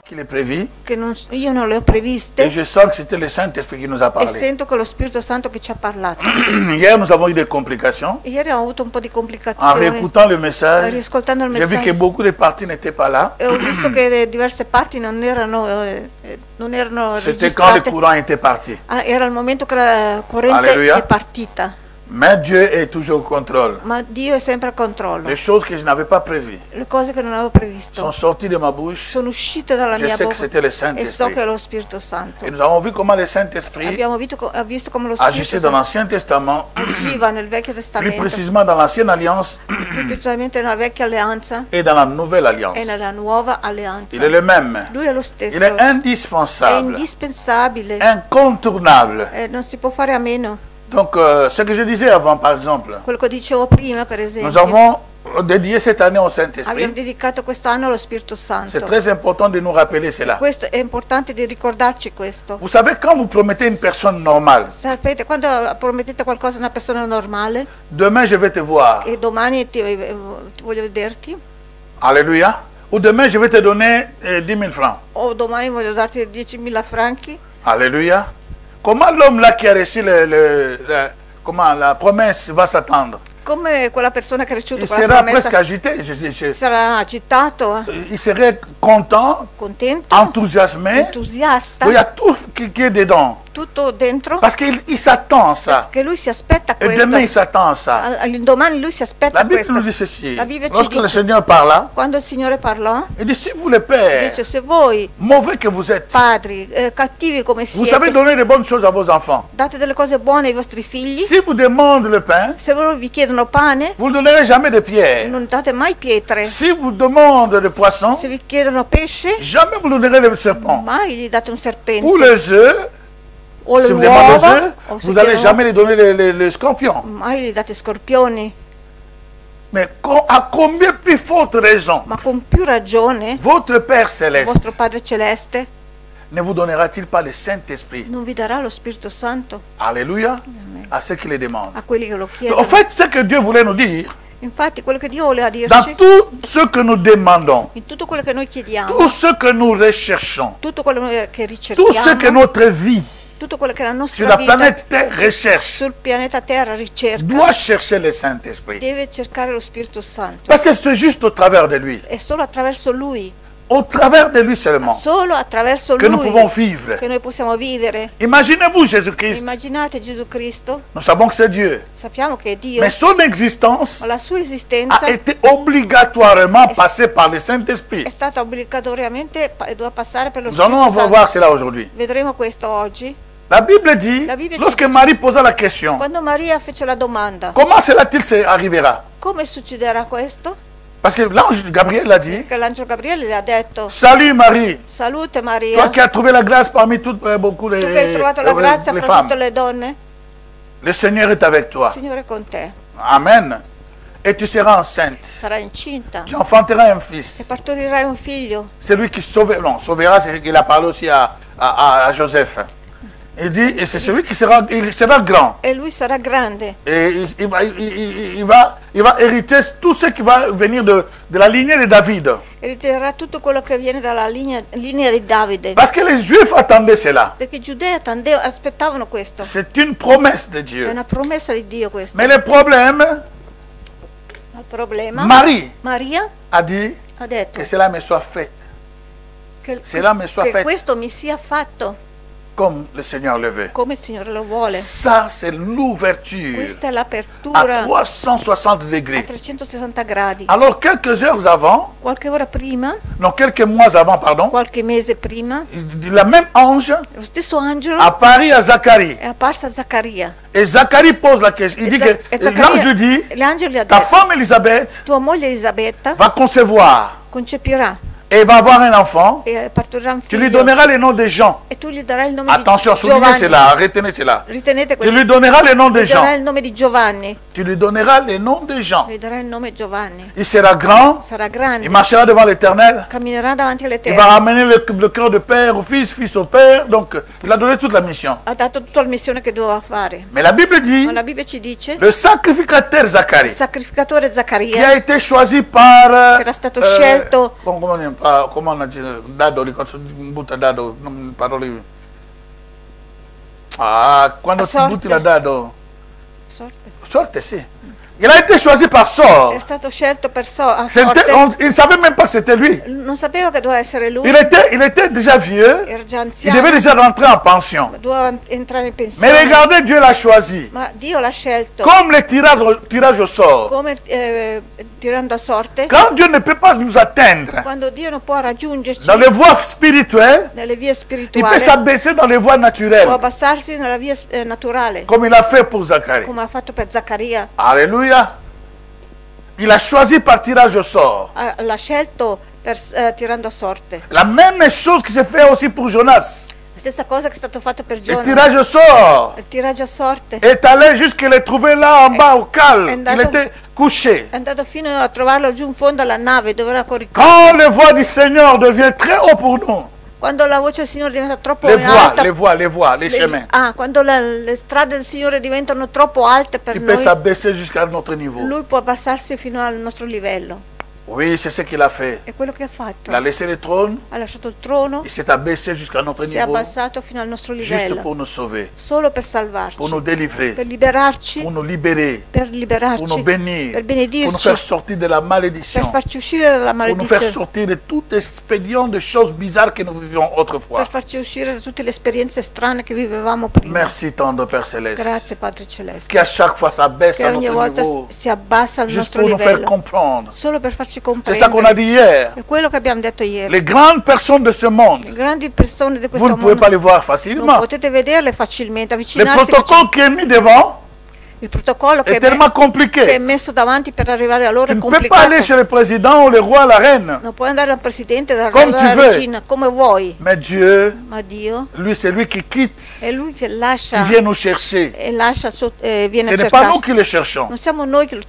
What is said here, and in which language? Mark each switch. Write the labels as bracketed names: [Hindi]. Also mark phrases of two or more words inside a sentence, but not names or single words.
[French] prévues. [Italian] Io non le ho previste. [French] Et je sens que c'était le Saint-Esprit qui nous a [Italian] E [French] parlé. [Italian] sento che è lo Spirito Santo che ci ha parlato. [French] Hier, nous avons eu des complications. [Italian] Ieri ho avuto un po' di [French] En [Italian] complicazioni. [French] réécoutant le message, [Italian] Riascoltando il [French] j'ai vu que [Italian] messaggio, [French] beaucoup de parties n'étaient pas là. [Italian] ho visto che diverse parti non erano [French] C'était quand le [Italian] registrate. [French] courant était parti. [Italian] Era il momento che la corrente Alleluia. è partita. [French] Mais Dieu est toujours au contrôle. [Italian] Ma Dio è sempre al controllo. [French] Les choses que je n'avais pas prévues [Italian] Le cose che non avevo previsto [French] sont sorties de ma bouche. [Italian] sono uscite dalla [French] Je [Italian] mia [French] sais que [Italian] bocca [French] c'était le [Italian] e so [French] Saint-Esprit. [Italian] che è lo Spirito Santo. [French] Et nous avons vu comment le Saint-Esprit [Italian] Abbiamo visto come lo Spirito [French] agissait dans [Italian] Santo [French] l'Ancien Testament, [Italian] agiva nel Vecchio [French] plus [Italian] Testamento, [French] précisément dans l'Ancienne Alliance [Italian] più precisamente nella Vecchia Alleanza [French] et dans la Nouvelle Alliance. [Italian] e nella Nuova Alleanza. [French] Il est le même. [Italian] Lui è lo [French] Il [Italian] stesso, [French] est [Italian] è [French] indispensable, [Italian] indispensabile, [French] incontournable. [Italian] non si può fare a meno. [French] Donc, ce que je disais avant, par exemple, [Italian] Quello che dicevo prima, per [French] nous [Italian] esempio, [French] avons dédié cette année au [Italian] abbiamo [French] Saint-Esprit. [Italian] dedicato quest'anno allo Spirito [French] C'est [Italian] Santo. [French] très important de nous rappeler cela. [Italian] Questo è importante di ricordarci questo. [French] Vous savez, quand vous promettez une personne normale, [Italian] Sapete, quando promettete qualcosa a una persona normale [French] demain je vais te voir, [Italian] e domani ti voglio vederti, [French] alléluia, ou demain je vais te donner 10 000 francs, [Italian] o domani voglio darti 10.000 franchi, [French] alléluia. Comment l'homme là qui a reçu comment la promesse va s'attendre? [Italian] come quella persona che ha ricevuto [French] Il [Italian] quella [French] sera [Italian] promessa [French] presque agité, [Italian] sarà agitato, [French] il serait content, [Italian] contento, [French] enthousiasmé. [Italian] entusiasta, [French] Il y a tout qui est dedans. [Italian] tutto dentro, [French] Parce qu'il s'attend à ça. [Italian] che lui si aspetta [French] Et demain, il [Italian] questo. [French] s'attend à ça. [Italian] Domani lui si aspetta [French] La Bible [Italian] questo. [French] nous dit ceci. [Italian] La Bibbia ci [French] Lorsque le [Italian] dice, [French] Seigneur parla, [Italian] quando il Signore parlò, [French] il dit, si vous le pères, [Italian] dice: se voi [French] mauvais que vous êtes, [Italian] padri cattivi come [French] vous savez [Italian] siete, [French] donner de bonnes choses à vos enfants. [Italian] date delle cose buone ai vostri figli, [French] Si vous demandez le pain, [Italian] se loro vi chiedono pane, [French] vous ne donnerez jamais de pierre. [Italian] non date mai pietre. [French] Si vous demandez de poisson, [Italian] Se vi chiedono pesce, [French] jamais vous ne donnerez de serpent. [Italian] mai gli date un serpente. [French] Ou les œufs, [Italian] O [French] si le vous demandez les [Italian] uova, [French] œufs, [Italian] o se [French] vous n'allez [Italian] chiedono- [French] jamais les donner les scorpions. [Italian] mai gli date scorpioni. [French] Mais à combien plus forte raison, [Italian] Ma con più ragione, [French] votre Père [Italian] vostro [French] Céleste [Italian] Padre Celeste [French] ne vous donnera-t-il pas le Saint-Esprit? [Italian] non vi darà lo Spirito Santo [French] Alléluia. À ceux qui le demandent. [Italian] a quelli che lo [French] En [Italian] chiedono. [French] fait, ce que Dieu voulait nous dire, [Italian] Infatti, quello che Dio voleva [French] dans [Italian] dirci, [French] tout ce que nous demandons, [Italian] in tutto quello che noi chiediamo, [French] tout ce que nous recherchons, [Italian] tutto quello che [French] tout ce que [Italian] ricerchiamo, [French] notre vie [Italian] tutto quello che la [French] sur [Italian] nostra [French] la [Italian] vita [French] planète Terre recherche, [Italian] sul pianeta Terra ricerca, [French] doit chercher le Saint-Esprit. [Italian] deve cercare lo Spirito Santo. [French] Parce que c'est juste au travers de lui, [Italian] È solo attraverso Lui, [French] au travers de lui seulement, [Italian] solo attraverso [French] que nous [Italian] Lui [French] pouvons vivre. [Italian] che noi possiamo vivere. [French] Imaginez-vous Jésus-Christ. [Italian] Immaginate Gesù Cristo, [French] Nous savons que c'est Dieu. [Italian] sappiamo che è Dio, [French] Mais son existence [Italian] ma la sua esistenza [French] a été obligatoirement passée par le Saint-Esprit. [Italian] è stata obbligatoriamente e doveva passare per lo [French] Nous allons [Italian] Spirito Santo. [French] voir cela aujourd'hui. [Italian] Vedremo questo oggi. [French] La Bible dit, La Bible lorsque dit- Marie posa la question, [Italian] Quando Maria fece la domanda, [French] comment cela-t-il se arrivera? [Italian] come succederà questo? [French] Parce que l'ange Gabriel a dit, [Italian] Che l'angelo Gabriele le ha detto: [French] salut Marie, [Italian] salute Maria, [French] toi qui as trouvé la grâce parmi toutes, beaucoup [Italian] tu che hai trovato la grazia [French] les [Italian] fra [French] femmes. [Italian] tutte le donne, [French] Le Seigneur est avec [Italian] il [French] toi. [Italian] Signore è con te, [French] Amen. Et tu seras enceinte. [Italian] sarai incinta [French] Tu enfanteras un [Italian] e [French] fils. [Italian] partorirai un figlio. [French] C'est lui qui sauvera, c'est qu'il a parlé aussi à Joseph. Il dit, et c'est celui qui sera, il sera grand. [Italian] E lui sarà grande [French] Et il va hériter tout ce qui va venir de la lignée de David. [Italian] e ritirerà tutto quello che viene dalla linea di Davide. [French] Parce que les Juifs attendaient cela. [Italian] Perché i giudei aspettavano questo. [French] C'est une promesse de [Italian] È [French] Dieu. [Italian] una promessa di Dio questo. [French] Mais le problème, [Italian] Il problema, [French] Marie [Italian] Maria [French] a dit [Italian] ha detto [French] que cela me soit fait, cela me soit [Italian] che [French] fait [Italian] questo mi sia fatto [French] comme le Seigneur le veut. [Italian] come il Signore lo vuole. [French] Ça, c'est l'ouverture [Italian] Questa è [French] à [Italian] l'apertura 360 a [French] degrés. [Italian] 360 gradi. [French] Alors, quelques heures avant, [Italian] Qualche ora prima, [French] non, quelques mois avant, pardon, [Italian] qualche mese prima, [French] la même ange [Italian] lo stesso angelo [French] apparaît à Zacharie. [Italian] è apparso a Zaccaria. [French] Et Zacharie pose la question. Il dit que l'ange lui dit, [Italian] l'angelo gli ha [French] ta [Italian] detto: [French] femme Elisabeth [Italian] tua moglie Elisabetta [French] va concevoir [Italian] concepirà [French] et va avoir un enfant. [Italian] e partorirà un [French] Tu lui [Italian] figlio [French] donneras le nom de Jean. [Italian] e tu gli darai il nome [French] Attention, [Italian] di [French] soulignez [Italian] Giovanni. [French] cela, retenez cela. [Italian] Ritenete [French] Tu [Italian] questo. [French] lui donneras le nom de [Italian] Gli darai [French] Jean. [Italian] il nome di Giovanni [French] Tu lui donneras les noms des gens. [Italian] gli darai il nome Giovanni. [French] Il sera grand. [Italian] Sarà grande, [French] Il marchera devant l'Éternel. [Italian] camminerà davanti [French] Il va [Italian] all'Eterno. [French] ramener le cœur de père au fils, fils au père. Donc, il a donné toute la mission. [Italian] Ha dato tutta la missione che doveva fare. [French] Mais la Bible dit, [Italian] Ma la Bibbia ci dice, [French] le sacrificateur [Italian] il [French] Zacharie, [Italian] sacrificatore [French] qui [Italian] Zaccaria, [French] a été choisi par... [Italian] che era stato scelto, [French] Comment on a dit? [Italian] Dado, butta dado, non parole. Ah, quando A ti sorte. butti la dado. sorte, Sorte, sì. [French] Il a été choisi par sort. [Italian] è stato scelto a [French] C'était- [Italian] sorte. [French] Il ne savait même pas que c'était lui. [Italian] Non sapeva che doveva essere lui, [French] Il était déjà vieux. [Italian] era già [French] Il [Italian] anziano, [French] devait déjà rentrer en pension. [Italian] doveva entrare in [French] Mais [Italian] pensione. [French] regardez, Dieu l'a choisi. [Italian] Ma Dio l'ha scelto [French] Comme le tirage au sort. [Italian] come tirando a sorte. [French] Quand Dieu ne peut pas nous atteindre [Italian] Quando Dio non può raggiungerci [French] dans les voies spirituelles, [Italian] nelle vie [French] il peut [Italian] spirituali, [French] s'abaisser dans les voies [Italian] può [French] naturelles. [Italian] abbassarsi nella via naturale, [French] Comme il a fait pour Zacharie. [Italian] come ha fatto per Zaccaria. [French] Alléluia. Il a choisi par tirage au sort. [Italian] L'ha scelto tirando a sorte. [French] La même chose qui s'est fait aussi pour Jonas. [Italian] La stessa cosa che è stato fatto per [French] Le [Italian] Giona. [French] tirage au sort [Italian] Il tiraggio a sorte [French] est allé jusqu'à le trouver là en bas au cale. [Italian] è [French] Il [Italian] andato- [French] était couché. [Italian] è andato fino a trovarlo giù in fondo alla nave dove era coricato. [French] Quand les voix du Seigneur deviennent très haut pour nous, [Italian] Quando la voce del Signore diventa troppo [French] les [Italian] alta, [French] voies, les chemins, [Italian] quando le strade del Signore diventano troppo alte per [French] il peut [Italian] noi, [French] s'abaisser jusqu'à notre niveau. [Italian] Lui può abbassarsi fino al nostro livello. [French] Oui, c'est ce qu'il a fait. [Italian] È quello che ha fatto. [French] Il a laissé le trône, [Italian] Ha lasciato il trono, [French] il s'est abaissé jusqu'à notre [Italian] si è [French] niveau, [Italian] abbassato fino al nostro [French] juste [Italian] livello, [French] pour nous sauver, [Italian] solo per salvarci, [French] pour nous délivrer, [Italian] per liberarci, [French] pour nous libérer, [Italian] per [French] pour nous [Italian] liberarci, [French] bénir, [Italian] per [French] pour nous [Italian] benedirci, [French] faire sortir de la [Italian] per [French] malédiction, [Italian] farci uscire dalla [French] pour nous faire [Italian] maledizione, [French] sortir de tout expédient de choses bizarres que nous vivions autrefois. [Italian] per farci uscire da tutte le esperienze strane che vivevamo prima. [French] Merci, tendre Père Céleste, [Italian] Grazie Padre Celeste, [French] qui à chaque fois s'abaisse [Italian] che [French] à [Italian] ogni [French] notre [Italian] volta [French] niveau, [Italian] si abbassa al [French] juste [Italian] nostro [French] pour nous faire [Italian] livello, [French] comprendre. [Italian] solo per farci [French] C'est ça qu'on a [Italian] comprendere. [French] dit hier. [Italian] È quello che abbiamo detto ieri. [French] Les grandes personnes de ce monde, [Italian] Le grandi persone di [French] vous [Italian] questo [French] ne pouvez [Italian] mondo [French] pas les voir [Italian] non [French] facilement. [Italian] potete vederle facilmente, [French] Le [Italian] avvicinarsi. [French] protocole qui est mis devant [Italian] Il protocollo che [French] est tellement [Italian] che è [French] compliqué. [Italian] messo davanti per arrivare a loro [French] Tu [Italian] è [French] ne peux pas [Italian] complicato. [French] aller chez le président ou le roi, la reine. [Italian] Non puoi andare al presidente, dalla [French] Come tu veux. [Italian] regina, come vuoi. [French] Mais Dieu, [Italian] Ma Dio [French] lui, c'est lui qui quitte, [Italian] è Lui che [French] qui [Italian] lascia [French] vient nous chercher. [Italian] e lascia viene [French] Ce [Italian] a [French] n'est pas nous [Italian] cercarci. [French] qui le cherchons. [Italian] Non siamo noi che lo